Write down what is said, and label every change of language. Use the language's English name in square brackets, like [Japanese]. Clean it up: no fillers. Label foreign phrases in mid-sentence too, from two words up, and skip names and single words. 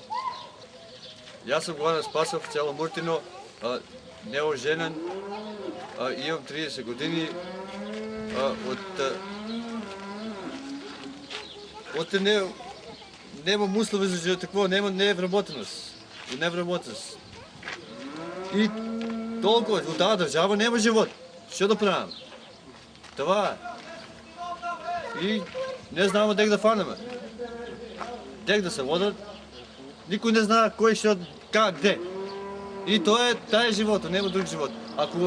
[Macedonian] Јас сум Горан Спасов, село Муртино, неоженен, имам 30 години, немам услови за живот, такво, не е вработеност. [Bulgarian] И толкова, от тази държава нема живот. Що да правим? Това е. И не знаем дек да фанеме. Дек да се водят. Никой не знае кой ще, как, де. И това е живота, нема друг живот.